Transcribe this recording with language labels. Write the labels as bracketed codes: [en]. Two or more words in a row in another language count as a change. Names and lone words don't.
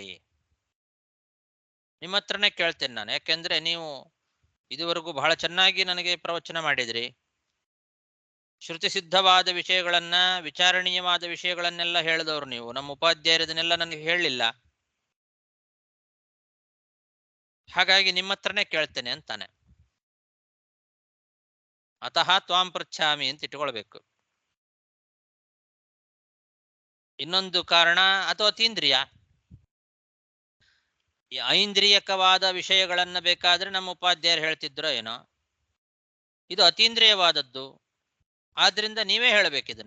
[kn] ನಿಮ್ಮ ಹತ್ರನೇ ಕೇಳ್ತೇನೆ ನಾನು, ಯಾಕೆಂದ್ರೆ ನೀವು ಇದುವರೆಗೂ ಬಹಳ ಚೆನ್ನಾಗಿ ನನಗೆ ಪ್ರವಚನ ಮಾಡಿದ್ರಿ. ಶ್ರುತಿ ಸಿದ್ಧವಾದ ವಿಷಯಗಳನ್ನ, ವಿಚಾರಣೀಯವಾದ ವಿಷಯಗಳನ್ನೆಲ್ಲ ಹೇಳಿದವರು ನೀವು. ನಮ್ಮ ಉಪಾಧ್ಯಾಯರದನ್ನೆಲ್ಲ ನನಗೆ ಹೇಳಲಿಲ್ಲ. ಹಾಗಾಗಿ ನಿಮ್ಮ ಹತ್ರನೇ ಕೇಳ್ತೇನೆ ಅಂತಾನೆ. [sa] ಅತಃ ತ್ವಾಂ ಪೃಚ್ಛಾಮಿ [kn] ಅಂತ ಇಟ್ಕೊಳ್ಬೇಕು. ಇನ್ನೊಂದು ಕಾರಣ, ಅಥವಾ ಅತೀಂದ್ರಿಯ, ಐಂದ್ರಿಯಕವಾದ ವಿಷಯಗಳನ್ನ ಬೇಕಾದ್ರೆ ನಮ್ಮ ಉಪಾಧ್ಯಾಯರು ಹೇಳ್ತಿದ್ರೋ ಏನೋ. ಇದು ಅತೀಂದ್ರಿಯವಾದದ್ದು, ಆದ್ರಿಂದ ನೀವೇ ಹೇಳಬೇಕಿದನ್ನ.